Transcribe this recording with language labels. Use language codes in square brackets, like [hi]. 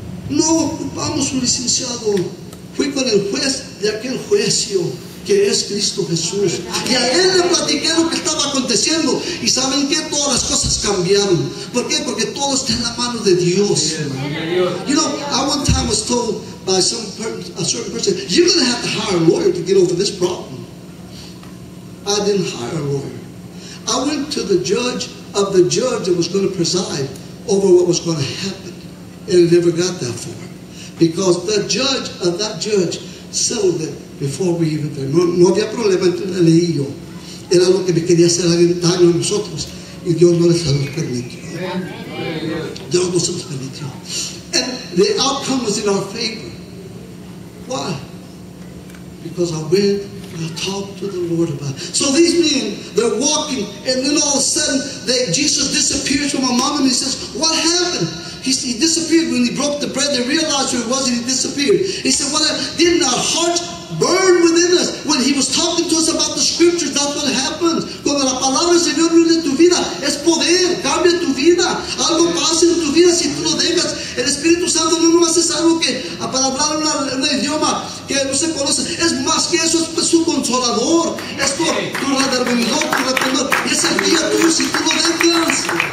[es] No ocupamos un licenciado. Fui con el juez de aquel juicio, que es Cristo Jesús, y a él le platiqué lo que estaba aconteciendo, y ¿saben qué? Todas las cosas cambiaron. ¿Por qué? Porque todo está en la mano de Dios. [en] You know, I one time was told by a certain person, you're going to have to hire a lawyer to get over this problem. I didn't hire a lawyer. I went to the judge that was going to preside over what was going to happen, and it never got that far, because the judge of that judge settled it before we even came. [es] No había problema entre él y yo. Era lo que me quería hacer daño a nosotros, y Dios no les permitió. Dios no se los permitió. [en] And the outcome was in our favor. Why? Because I went and I talked to the Lord about it. So these men, they're walking, and then all of a sudden Jesus disappears from among them. He says, what happened? He disappeared when he broke the bread. They realized who it was, and he disappeared. He said, what didn't our hearts burn within us when he was talking to us about the scriptures? That's what happens. [es] Cuando la palabra del Señor viene en tu vida, es poder, cambia tu vida. Algo pasa en tu vida si tú lo dejas. El Espíritu Santo no nomás es algo que, para hablar un idioma que no se conoce, es más que eso, es su consolador, es tu redargumidor, tu reprendedor, y es el guía tuyo si tú lo dejas.